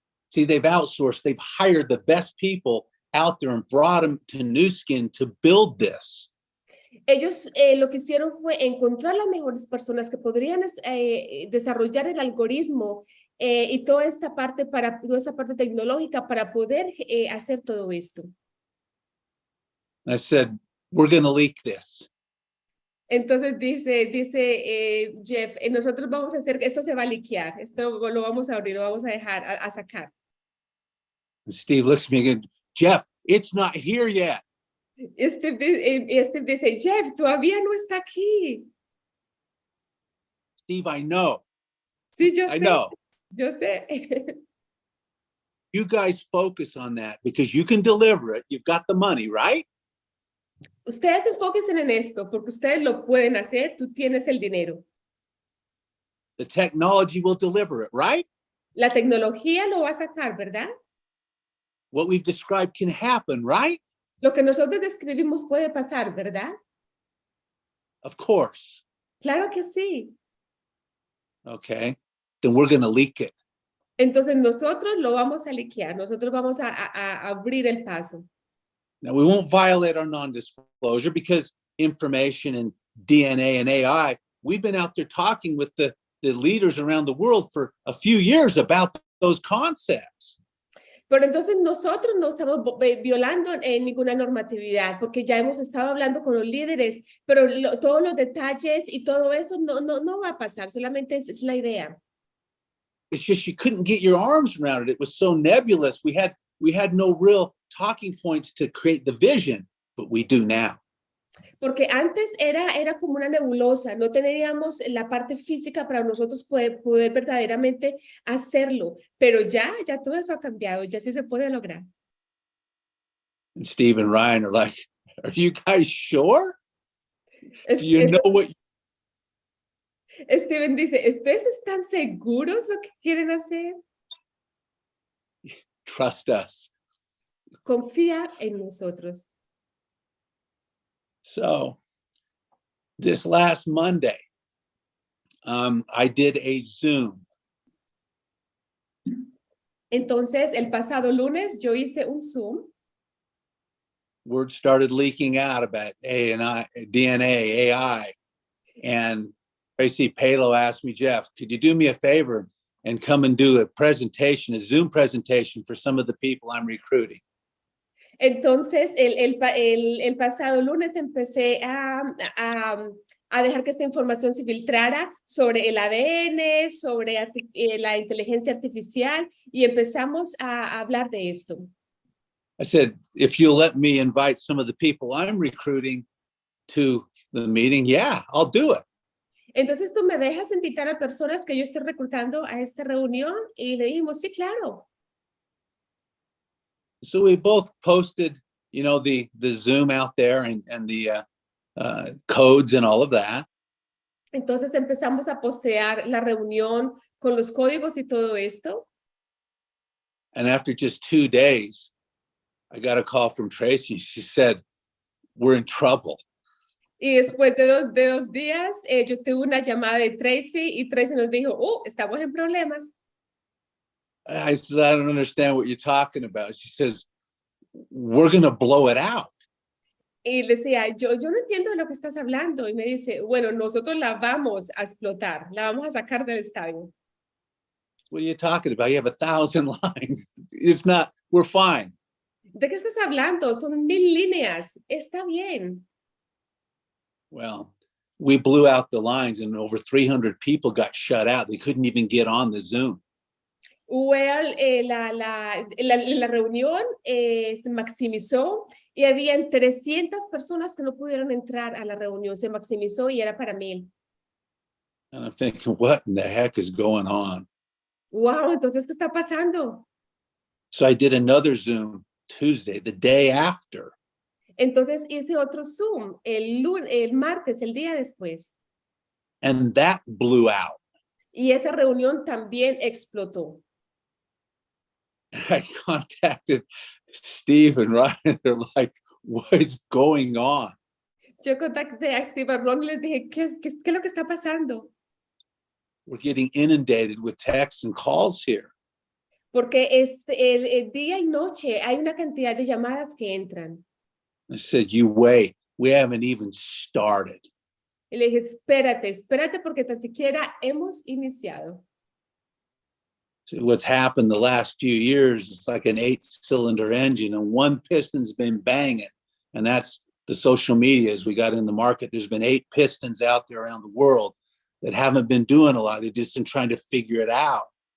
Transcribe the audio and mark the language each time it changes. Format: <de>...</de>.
<en>See, they've outsourced, they've hired the best people out there and brought them to Nu Skin to build this.</en> <es>Ellos lo que hicieron fue encontrar las mejores personas que podrían desarrollar el algoritmo y toda esta parte tecnológica para poder hacer todo esto.</es> <en>I said, we're going to leak this.</en> <es>Entonces dice Jeff, nosotros vamos a hacer, esto se va a liquear, esto lo vamos a abrir, lo vamos a dejar, a sacar.</es> <en>And Steve looks at me again, Jeff, it's not here yet.</en> <es>Steve dice, Jeff, todavía no está aquí.</es> <en>Steve, I know.</en> <es>Sí, yo</es> <en>I</en> <es>sé.</es> <en>know.</en> <es>Yo sé.</es> <en>You guys focus on that because you can deliver it. You've got the money, right?</en> <es>Ustedes enfóquense en esto porque ustedes lo pueden hacer. Tú tienes el dinero.</es> <en>The technology will deliver it, right?</en> <es>La tecnología lo va a sacar, ¿verdad?</es> <en>What we've described can happen, right?</en> <es>Lo que nosotros describimos puede pasar, ¿verdad?</es> <en>Of course.</en> <es>Claro que sí.</es> <en>Okay. Then we're going to leak it.</en> <es>Entonces nosotros lo vamos a liquear. Nosotros vamos a abrir el paso.</es> <en>Now, we won't violate our non-disclosure because information and DNA and AI, we've been out there talking with the leaders around the world for a few years about those concepts.</en> <es>Pero entonces nosotros no estamos violando ninguna normatividad porque ya hemos estado hablando con los líderes, pero todos los detalles y todo eso no va a pasar, solamente es la idea.</es> <en>It's just you couldn't get your arms around it. It was so nebulous. We had no real talking points to create the vision, but we do now.</en> <es>Porque antes era como una nebulosa, no teníamos la parte física para nosotros poder verdaderamente hacerlo, pero ya todo eso ha cambiado, ya sí se puede lograr.</es> <en>And Steve and Ryan are like, are you guys sure? Do you know what?</en> <es>Steven dice, ¿ustedes están seguros lo que quieren hacer?</es> <en>Trust us.</en> <es>Confía en nosotros.</es> <en>So this last Monday, I did a Zoom.</en> <es>Entonces, el pasado lunes yo hice un Zoom.</es> <en>Word started leaking out about DNA, AI. And Tracy Palo asked me, Jeff, could you do me a favor and come and do a Zoom presentation for some of the people I'm recruiting?</en> <es>Entonces, el pasado lunes empecé a dejar que esta información se filtrara sobre el ADN, sobre la inteligencia artificial, y empezamos a hablar de esto.</es> <en>I said, if you'll let me invite some of the people I'm recruiting to the meeting, yeah, I'll do it.</en> <es>Entonces, ¿tú me dejas invitar a personas que yo estoy reclutando a esta reunión? Y le dijimos, sí, claro.</es> <en>So we both posted, you know, the Zoom out there and the codes and all of that.</en> <es>Entonces empezamos a postear la reunión con los códigos y todo esto.</es> <en>And after just 2 days, I got a call from Tracy. She said, we're in trouble.</en> <es>Y después de dos días, yo tuve una llamada de Tracy y Tracy nos dijo, estamos en problemas.</es> <en>I said, I don't understand what you're talking about. She says, we're going to blow it out.</en> <es>Y le decía, yo no entiendo de lo que estás hablando. Y me dice, bueno, nosotros la vamos a explotar, la vamos a sacar del estadio.</es> <en>What are you talking about? You have 1,000 lines. It's not, we're fine.</en> <es>¿De qué estás hablando? Son 1000 líneas. Está bien.</es> <en>Well, we blew out the lines and over 300 people got shut out. They couldn't even get on the Zoom.</en> <es>Well, la reunión se maximizó y habían 300 personas que no pudieron entrar a la reunión. Se maximizó y era para 1000.</es> <en>And I'm thinking, what in the heck is going on?</en> <es>Wow, entonces, ¿qué está pasando?</es> <en>So I did another Zoom Tuesday, the day after.</en> <es>Entonces hice otro Zoom el martes, el día después.</es> <en>And that blew out.</en> <es>Y esa reunión también explotó.</es> <en>I contacted Steve and Ryan. They're like, what is going on?</en> <es>Yo contacté a Steve y Ron y les dije, ¿qué es lo que está pasando?</es> <en>We're getting inundated with texts and calls here.</en> <es>Porque el día y noche hay una cantidad de llamadas que entran.</es> <en>I said, you wait. We haven't even started.</en> <es>Y le dije, espérate porque tan siquiera hemos iniciado.</es> <en>So what's happened the last few years, it's like an 8-cylinder engine and one piston's been banging. And that's the social media as we got in the market. There's been 8 pistons out there around the world that haven't been doing a lot. They've just been trying to figure it out.</en>